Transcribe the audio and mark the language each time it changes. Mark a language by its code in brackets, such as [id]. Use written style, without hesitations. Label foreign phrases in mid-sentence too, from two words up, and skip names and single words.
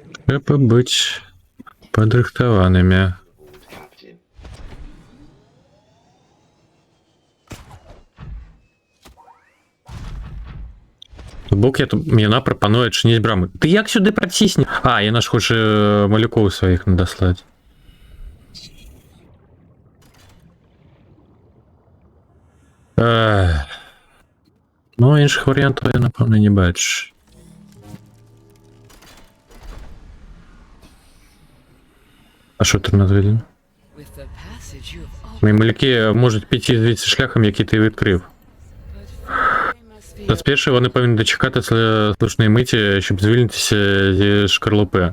[be] Трэба быць падрыхтаванымі. Бок яна прапануе адчыніць брамы. Ты як сюды працісне? А, яна ж хоча малюкоў сваіх надаслаць. Ну, іншых варыянтаў я, напэўна, не бачу. [uk] А що тут надведено? Мої малюки можуть піти звідси шляхом, який ти відкрив. Та спершу вони повинні дочекати слушної миті, щоб звільнитися зі шкарлупи.